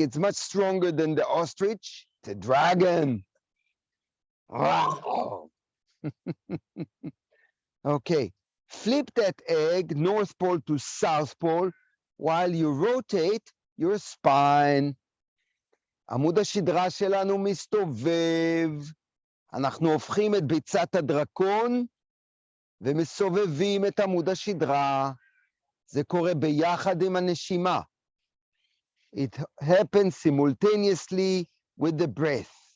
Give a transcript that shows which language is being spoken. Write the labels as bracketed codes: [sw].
[en] It's much stronger than the ostrich. It's a dragon. Wow. Okay, flip that egg, North Pole to South Pole, while you rotate your spine. [he] עמוד השדרה שלנו מסתובב. אנחנו הופכים את ביצת הדרקון ומסובבים את עמוד השדרה. זה קורה ביחד עם הנשימה. [en] It happens simultaneously with the breath.